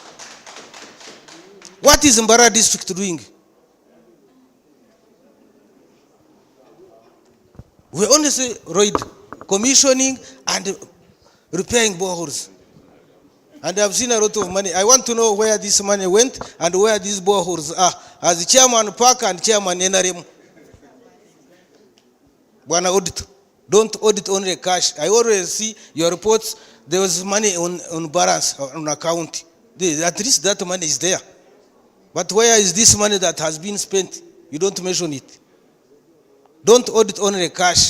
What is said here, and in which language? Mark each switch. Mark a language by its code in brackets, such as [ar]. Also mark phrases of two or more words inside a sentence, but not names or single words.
[en] What is Mbarara district doing? We only see Roida commissioning and repairing boreholes. And I've seen a lot of money. I want to know where this money went and where these boreholes are. As chairman Park and chairman NRM. Bwana audit. Don't audit only cash. I always see your reports. There was money on balance, on account. At least that money is there. But where is this money that has been spent? You don't mention it. Don't audit only cash.